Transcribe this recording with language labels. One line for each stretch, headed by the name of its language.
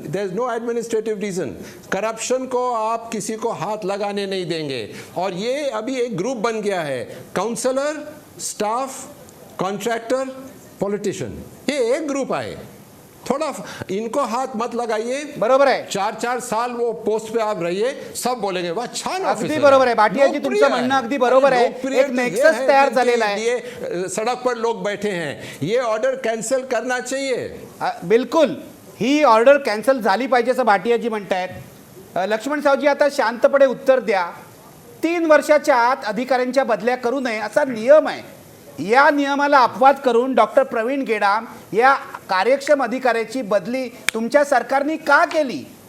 English: There is no administrative reason.
Hindi: Corruption को आप किसी को हाथ लगाने नहीं देंगे. और ये अभी एक ग्रुप बन गया है, काउंसलर, स्टाफ, कॉन्ट्रैक्टर, पॉलिटिशियन, ये एक ग्रुप है. थोड़ा इनको हाथ मत लगाइए.
Marathi: बरोबर आहे.
Hindi: 4-4 साल वो पोस्ट पे आप रहिए, सब बोलेंगे वाह छान ऑफिसर.
Marathi: अगदी बरोबर आहे भाटियाजी, तुमचं म्हणणं अगदी बरोबर आहे. एक नेक्सस तयार झालेला आहे.
Hindi: ये सड़क पर लोग बैठे हैं, ये ऑर्डर कैंसिल करना चाहिए.
Marathi: बिलकुल ही ऑर्डर कॅन्सल झाली पाहिजे असं भाटियाजी म्हणतायत. लक्ष्मण सावजी, आता शांतपणे उत्तर द्या. 3 वर्षाच्या आत अधिकाऱ्यांच्या बदल्या करू नये असा नियम आहे. या नियमाला अपवाद करून डॉक्टर प्रवीण गेडाम या कार्यक्षम अधिकाऱ्याची बदली तुमच्या सरकारने का केली?